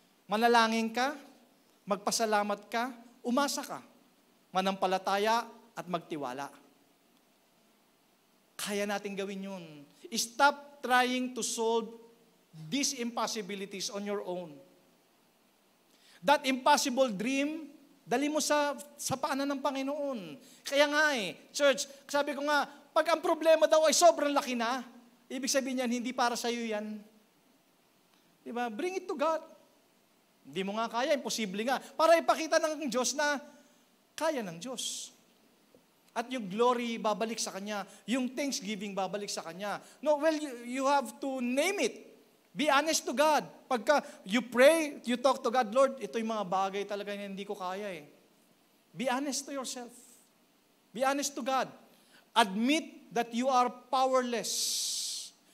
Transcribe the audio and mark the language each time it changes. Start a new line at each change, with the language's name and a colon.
Filipino: Manalangin ka, magpasalamat ka, umasa ka, manampalataya at magtiwala. Kaya natin gawin yun.
English: Stop trying to solve these impossibilities on your own. That impossible dream,
Filipino: dali mo sa paanan ng Panginoon. Kaya nga church, sabi ko nga, pag ang problema daw ay sobrang laki na, ibig sabihin yan, hindi para sa iyo yan. Diba?
English: Bring it to God.
Filipino: Hindi mo nga kaya, imposible nga. Para ipakita ng Diyos na kaya ng Diyos. At yung glory babalik sa Kanya. Yung thanksgiving babalik sa Kanya.
English: No, well, you have to name it. Be honest to God.
Filipino: Pagka
English: you pray, you talk to God,
Filipino: Lord, ito yung mga bagay talaga na hindi ko kaya eh.
English: Be honest to yourself. Be honest to God. Admit that you are powerless.